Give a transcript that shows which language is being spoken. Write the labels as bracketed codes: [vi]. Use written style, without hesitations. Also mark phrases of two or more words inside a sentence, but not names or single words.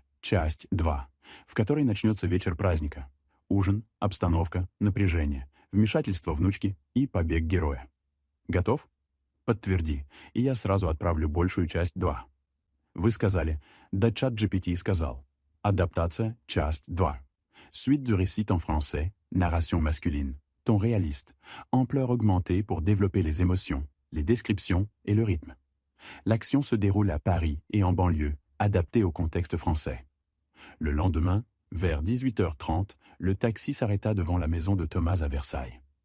[ru] Часть 2», в которой начнется вечер праздника. Ужин, обстановка, напряжение, вмешательство внучки и побег героя. Готов? Подтверди, и я сразу отправлю большую часть 2. Вы сказали, да ChatGPT сказал. Адаптация, часть 2. [fr] Suite du récit en français, narration masculine, ton réaliste, ampleur augmentée pour développer les émotions, les descriptions et le rythme. L'action se déroule à Paris et en banlieue, adaptée au contexte français. Le lendemain, vers 18h30, le taxi s'arrêta devant la maison de Thomas à Versailles.